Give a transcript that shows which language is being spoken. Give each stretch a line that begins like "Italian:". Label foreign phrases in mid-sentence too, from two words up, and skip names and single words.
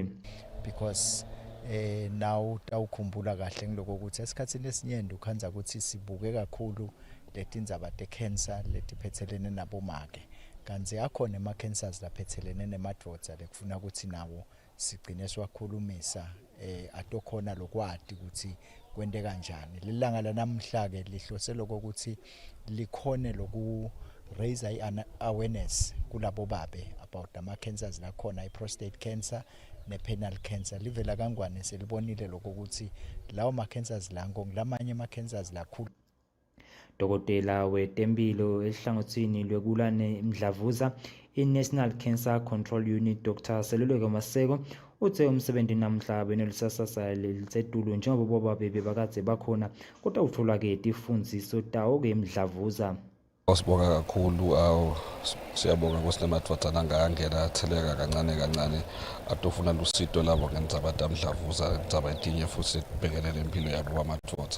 English: because now
Swati: tawukhumbula kahle ngiloko ukuthi esikhatsini esinyende ukhanza ukuthi sibuke kakhulu letindzaba te-cancer letiphethelene nabomake kanti akhona ama-cancers laphethelene nemadvodza lekufuna ukuthi nawo sigcine siwakhulumisa atokhona lokwati ukuthi kwente kanjani. Lilanga lanamhla ke lihloselo ukuthi likhone loku
English: raise awareness
Swati: kulabo babe about ama cancers lakhona i-
English: prostate cancer
Swati: ne-
English: penile cancer.
Swati: Livela kangwane selibonile lokho ukuthi lawo ma cancers lango ngilamanye ama cancers lakhulu. Dokotela wetempilo ehlangothini lwekulwa nemdlavuza i-National Cancer Control Unit Dr. Seluleko Maseko uthe umsebenzi namhla benelisasasa lisetulu njengoba bobabe bebakade bakhona kodwa uthola ke tifundziso tawo ke imdlavuza. Sibonga kakhulu siyabonga kusinemadvodza langangena atheleka kancane atofuna lusito labo ngendzaba tamdlavuza ngendzaba etinye futhi sibhekelele impilo yabo bamadvodza.